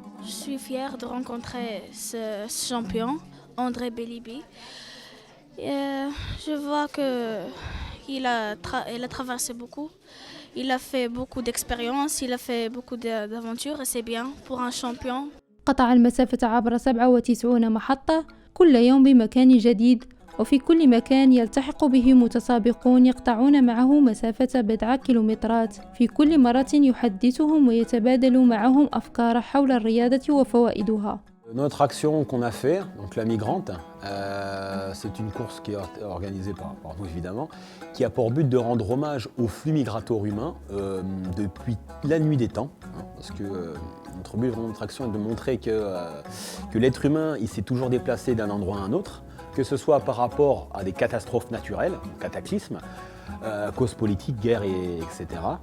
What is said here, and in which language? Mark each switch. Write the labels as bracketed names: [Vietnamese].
[French] Je suis fière de rencontrer ce champion, André Belibi. Je vois qu'il a traversé beaucoup, il a fait beaucoup d'expériences, il a fait beaucoup d'aventures et c'est bien pour un champion. [Arabic] قطع المسافة عبر 97 محطة كل يوم بمكان جديد، وفي كل مكان يلتحق به متسابقون يقطعون معه مسافة بضع كيلومترات. في كل مرة يحدثهم ويتبادل معهم أفكار حول الرياضة وفوائدها. [French] Notre action qu'on a fait, donc la migrante, c'est une course qui est organisée par nous évidemment, qui a pour but de rendre hommage au flux migratoire humain depuis la nuit des temps, parce que notre but de notre action est de montrer que l'être humain il s'est toujours déplacé d'un endroit à un autre, que ce soit par rapport à des catastrophes naturelles, cataclysmes, causes politiques, guerres, etc.